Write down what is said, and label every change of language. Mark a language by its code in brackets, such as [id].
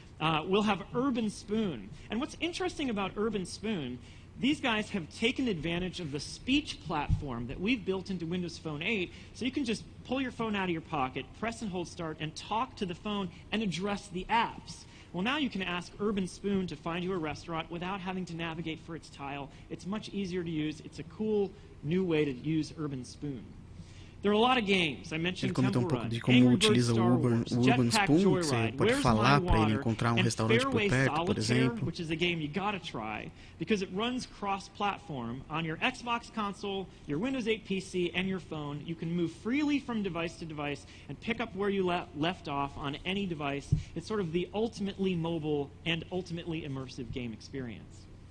[en] We'll have Urban Spoon. And what's interesting about Urban Spoon, these guys have taken advantage of the speech platform that we've built into Windows Phone 8, so you can just pull your phone out of your pocket, press and hold start, and talk to the phone and address the apps. Well, now you can ask Urban Spoon to find you a restaurant without having to navigate for its tile. It's much easier to use. It's a cool new way to use Urban Spoon. There are a lot of games. I mentioned Temple Run, [pt] de como utiliza o Urban Spoon. Você pode falar para ele encontrar restaurante por perto, por exemplo. [en] Which is a game you gotta try because it runs cross-platform on your Xbox console, your Windows 8 PC, and your phone. You can move freely from device to device and pick up where you left off on any device. It's sort of the ultimately mobile and ultimately immersive game experience.